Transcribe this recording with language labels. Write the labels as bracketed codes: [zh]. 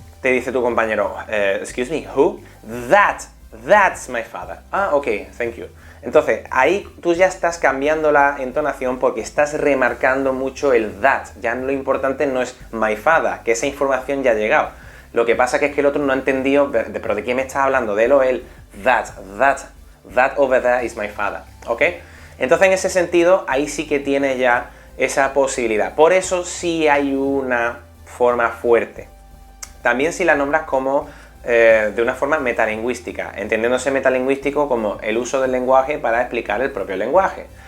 [es] Te dice tu compañero, [en] excuse me, who? That's my father. Ah, ok, thank you. [es] Entonces, ahí tú ya estás cambiando la entonación porque estás remarcando mucho el that. Ya lo importante no es [en] my father, [es] que esa información ya ha llegado. Lo que pasa que es que el otro no ha entendido, pero ¿de quién me estás hablando? De él o él. [en] That over there is my father. [es] ¿Ok? Entonces, en ese sentido, ahí sí que tienes ya esa posibilidad. Por eso sí hay una forma fuerte. También si la nombras como de una forma metalingüística, entendiéndose metalingüístico como el uso del lenguaje para explicar el propio lenguaje.